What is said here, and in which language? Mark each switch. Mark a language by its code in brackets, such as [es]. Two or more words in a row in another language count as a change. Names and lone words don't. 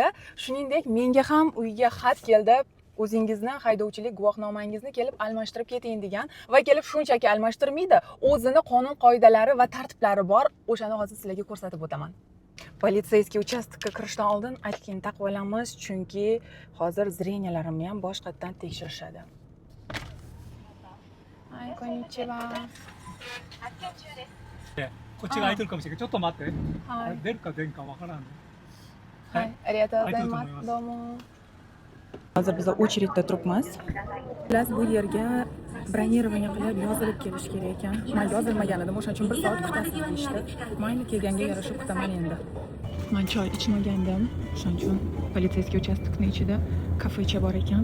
[uz] Shuningdek, menga ham uyga xat keldi. O'zingizni haydovchilik guvohnomangizni kelib almashtirib keting degan va kelib shunchaki almashtirmaydi. O'zini qonun qoidalari va tartiblari bor. O'shani hozir sizlarga ko'rsatib o'taman. Politseyskiy uchastkka kirishdan oldin aytgan taqib olamiz, chunki hozir zreniyalarimni ham boshqatdan tekshirishadi. Ay, [ja] konnichiwa. こっちが空いてるかもしれないけど、ちょっと待って。はい。出るか出んかわからんね。はい、ありがとうございます。 [uz] どうも。Hozir biz очередda turibmiz. Biz bu yerga bronирование qilib yozilib kelish kerak ekan. Men yozilmagan edim, o'shaning uchun 1 soat kutasiz deyishdi. Mayli, kelganga yarasha kutaman endi. Men choy ichmagandim, o'shaning uchun politseyskiy uchastkning ichida kafecha bor ekan.